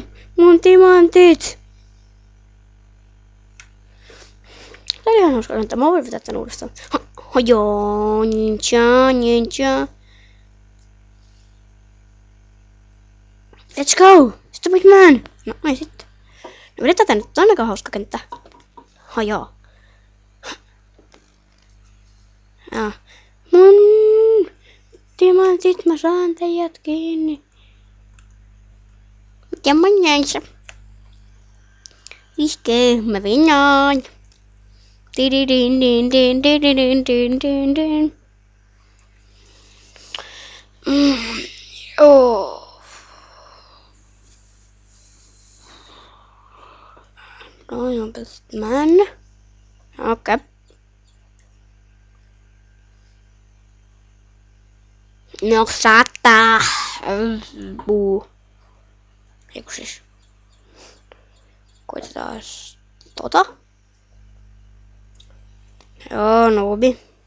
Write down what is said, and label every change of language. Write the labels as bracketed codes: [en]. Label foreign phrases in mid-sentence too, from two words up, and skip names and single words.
[fi] Mun timantit! Tää oli ihan hauska lentää. Mä voin vetää tän uudestaan. Joo, ninja. [en] Let's go! Stupid man! [fi] No ei sitten. No vedetään tänne. Tää on aika hauska kenttä. Joo. Ja. Mun timantit, mä saan teidät kiinni. Ja mä näissä. Iskee, mä vinaan. Oh. [en] I am best man. [fi] Okay. No saattaa. Buu. Eiku siis. Koitetaan tota. Joo, noobi.